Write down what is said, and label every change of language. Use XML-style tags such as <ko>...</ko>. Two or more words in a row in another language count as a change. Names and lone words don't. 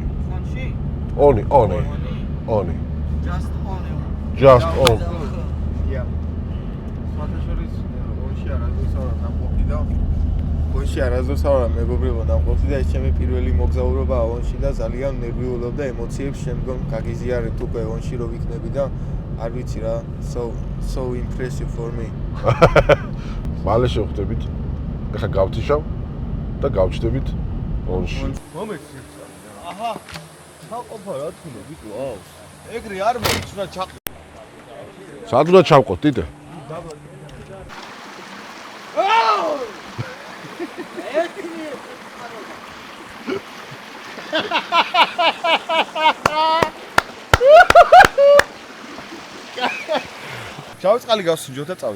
<ka>ონი.</ka> <en>Just on.</en> <ka>ონში არასდროსავარ მეგობრებო ნამყოფი და ეს ჩემი პირველი მოგზაურობაა ონში და ძალიან ნერვიულობ და ემოციებს შემდგომ გაგიზიარებთ უკვე ონში რო ვიქნები და არ ვიცი რა</ka> <en>so impressive for me.</en> <ka>მალე შევხვდებით. ახლა გავთიშავ და გავჩდებით ონში. მომეცი. აჰა. ჩაყოფა რა თქმა ბიჭო, აუ. ეგრე არ მოიც რა ჩაყ. სად უნდა ჩავყოთ, ტიტე? ჩავწყალი გავსინჯოთ და წავიდეთ.</ka>